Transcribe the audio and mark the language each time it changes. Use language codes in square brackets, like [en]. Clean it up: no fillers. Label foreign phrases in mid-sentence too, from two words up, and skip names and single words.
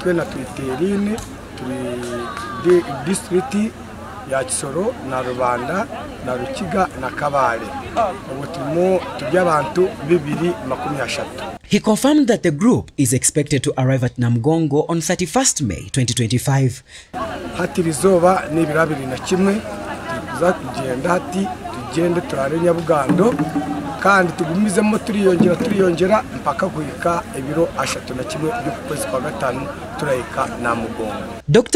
[cgg] Ya Kisoro na Rubanda na Ruchiga na Kabale. [en] He confirmed that the group is expected to arrive at Namugongo on 31st May 2025. [cgg] Hatirizoba n'ibirabiri na kimwe tuza kugenda hati tugende turare Nyabugando kandi tugumizemo turiyongera mpaka kuhika ibiro 31 by'ukwezi kwa gatanu turayika Namugongo. [en] Dr.